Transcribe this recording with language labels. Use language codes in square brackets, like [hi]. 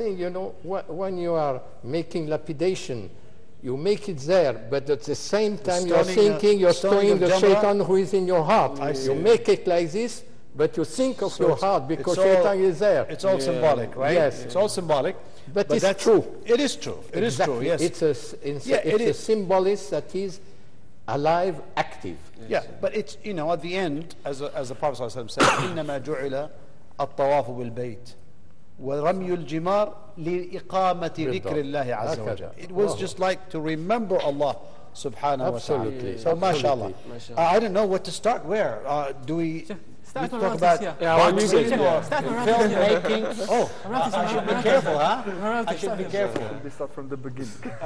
[en] Everything, when you are making lapidation, you make it there, but at the same time you are thinking, you're stoning the shaitan who is in your heart. You make it like this, but you think of your heart, because shaitan is there. It's all symbolic, right? Yes. It's all symbolic. But it's true. It is true. It is true, yes. It's a symbolism that is alive, active. Yeah, but it's, at the end, as the Prophet ﷺ said, [ar] إِنَّمَا جُعِلَ الطَّوَافُ بِالْبَيْتِ وَرَمْيُ الْجِمَارِ لِإِقَامَةِ ذِكْرِ اللَّهِ عَزَّ وَجَلَّ. [en] It was just like to remember Allah subhanahu wa ta'ala. Absolutely. So mashallah. I don't know what to start where. Do we talk about boxing or filmmaking? Oh, I should be careful, huh? I should be careful. We start from the beginning.